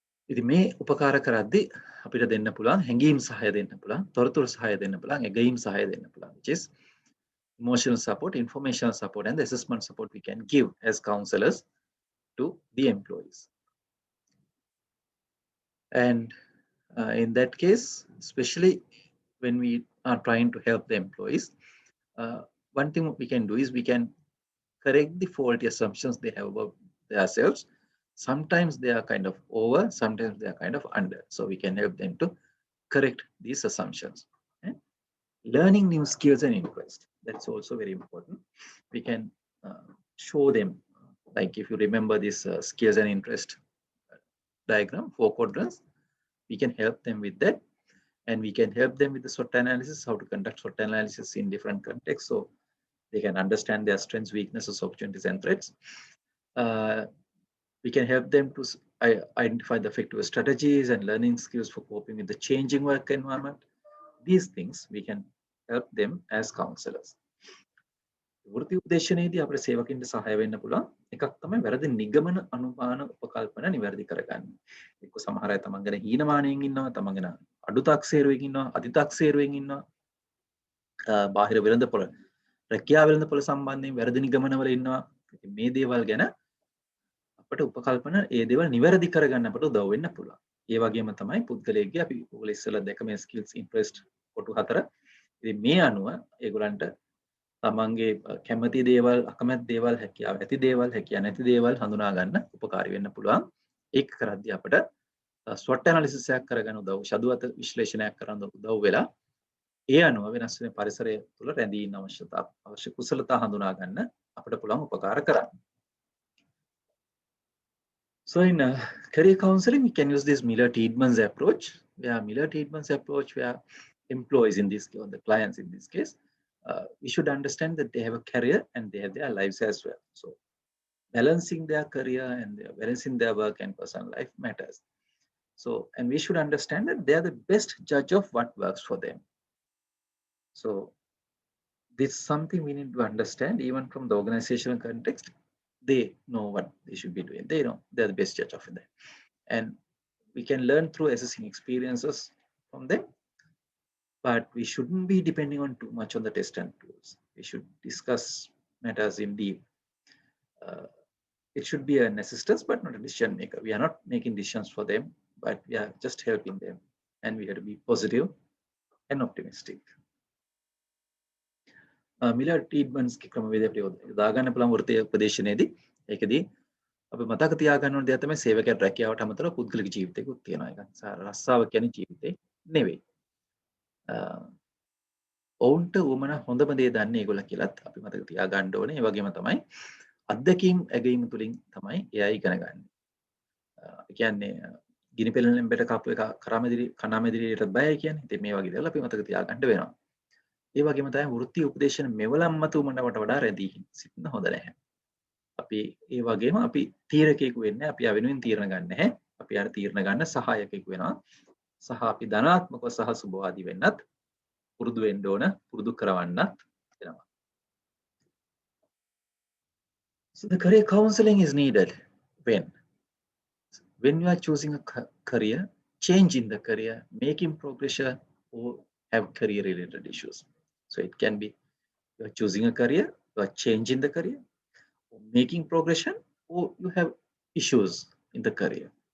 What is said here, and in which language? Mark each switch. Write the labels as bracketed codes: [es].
[si] ඉතින් මේ උපකාර කරද්දී අපිට දෙන්න පුළුවන් හැඟීම් සහාය දෙන්න පුළුවන්, තොරතුරු සහාය දෙන්න පුළුවන්, ඇගීම් සහාය දෙන්න පුළුවන්, [en] which is emotional support, informational support and the assessment support we can give as counselors to the employees. And in that case, especially when we are trying to help the employees, one thing we can do is we can correct the faulty assumptions they have about themselves. Sometimes they are kind of over, sometimes they are kind of under. So we can help them to correct these assumptions. And learning new skills and interests, that's also very important. We can show them, like if you remember this skills and interest diagram, 4 quadrants, we can help them with that. And we can help them with the SWOT analysis, how to conduct SWOT analysis in different contexts, so they can understand their strengths, weaknesses, opportunities, and threats. We can help them to identify the effective strategies and learning skills for coping with the changing work environment. These things we can help them as counselors. [si] වෘත්ති උපදේශනයේදී අපේ සේවකින්ට සහාය වෙන්න පුළුවන් එකක් තමයි වැරදි නිගමන අනුමාන උපකල්පන නිවැරදි කරගන්න. එක්ක සමහර අය තමන් ගැන හීනමානයෙන් ඉන්නවා, තමන් ගැන අඩු තාක්ෂේරුවෙන් ඉන්නවා, අධි තාක්ෂේරුවෙන් ඉන්නවා. බාහිර වෙළඳපොළ රැකියාව වෙළඳපොළ සම්බන්ධයෙන් වැරදි නිගමනවල ඉන්නවා. ඉතින් මේ දේවල් ගැන අපට උපකල්පන ඒ දේවල් නිවැරදි කරගන්න අපට උදව් වෙන්න පුළුවන්. ඒ වගේම තමයි පුද්ගලයෙක්ගේ අපි ඔයගොල්ලෝ ඉස්සෙල්ලා දැක මේ ස්කිල්ස් ඉන්ට්‍රෙස්ට් කොටු 4. ඉතින් මේ අනුව ඒගොල්ලන්ට තමන්ගේ කැමති දේවල්, අකමැති දේවල්, හැකියාව ඇති දේවල්, හැකියාව නැති දේවල් හඳුනා ගන්න උපකාරී වෙන්න පුළුවන්. ඒක කරද්දී අපට SWOT analysis එකක් කරගන්න උදව්, ෂඩුවත විශ්ලේෂණයක් කරන්න උදව් වෙලා ඒ අනුව වෙනස් වෙන පරිසරය තුළ රැඳී ඉන්න අවශ්‍ය කුසලතා හඳුනා ගන්න අපට පුළුවන් උපකාර කරන්න. [en] So in career counseling, we can use this Miller-Tiedeman's approach. Miller-Tiedeman's approach, where employees in this case, or the clients in this case, we should understand that they have a career and they have their lives as well. So balancing their career and balancing their work and personal life matters. So, and we should understand that they are the best judge of what works for them. So this is something we need to understand even from the organizational context. They know what they should be doing. They know they're the best judge of that. and we can learn through assessing experiences from them, but we shouldn't be depending on too much on the test and tools. We should discuss matters in deep. It should be an assistance, but not a decision maker. We are not making decisions for them, but we are just helping them, and we have to be positive and optimistic. [si] මිලර් treatments ක්‍රමවේදය අපිට යොදා ගන්න පුළුවන් වෘත්තීය උපදේශනයේදී ඒකදී අපි මතක තියාගන්න ඕන දේ තමයි සේවකයාට රැකියාවට අමතරව පුද්ගලික ජීවිතයකුත් තියෙනවා. ඒක රස්සාව කියන්නේ ජීවිතේ නෙවෙයි. ඔවුන්ට උමන හොඳම දේ දන්නේ ඒගොල්ලෝ කියලාත් අපි මතක තියාගන්න ඕනේ. ඒ වගේම තමයි අත්දැකීම් ඇගීම තුලින් තමයි එයා ඉගෙන ගන්න. ඒ කියන්නේ ගිනි පෙළෙනෙන් බෙට කපු එක කණාමැදිරියට බයයි කියන්නේ. ඉතින් මේ වගේ දේවල් අපි මතක තියාගන්න වෙනවා. ඒ වගේම තමයි වෘත්තීය උපදේශන මෙවලම් මත උමනවට වඩා රැඳී සිටින්න හොඳ නැහැ. අපි ඒ වගේම අපි තීරකයෙකු වෙන්නේ අපි වෙනුවෙන් තීරණ ගන්න නැහැ. අපි අර තීරණ ගන්න සහායකයෙකු වෙනවා. සහ අපි ධනාත්මකව සහ සුබවාදී වෙන්නත් පුරුදු වෙන්න ඕන, පුරුදු කරවන්නත් වෙනවා. [en] So the career counseling is needed when you are choosing a career, changing the career, making progression, or have career related issues. So it can be you are choosing a career, you are changing the career, making progression, or you have issues in the career.